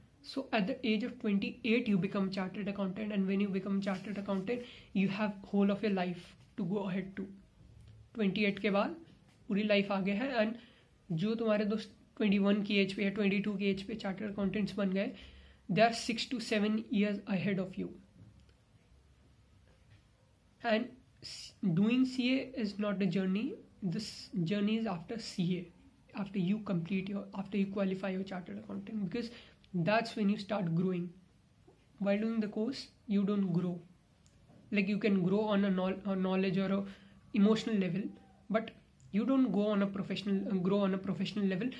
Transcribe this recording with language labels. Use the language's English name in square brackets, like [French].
[English] So at the age of 28 you become chartered accountant, and when you become chartered accountant you have whole of your life to go ahead to. [Hindi] 28 के बाद पूरी life आगे है, and जो तुम्हारे दोस्त 21 की एज पे या 22 की एज पे चार्टर्ड अकाउंटेंट्स बन गए, [English] They are 6 to 7 years ahead of you. And doing CA is not a journey. This journey is after CA, after you qualify your chartered accountant, because that's when you start growing. While doing the course you don't grow. Like you can grow on a knowledge or a emotional level, but you don't grow on a professional level.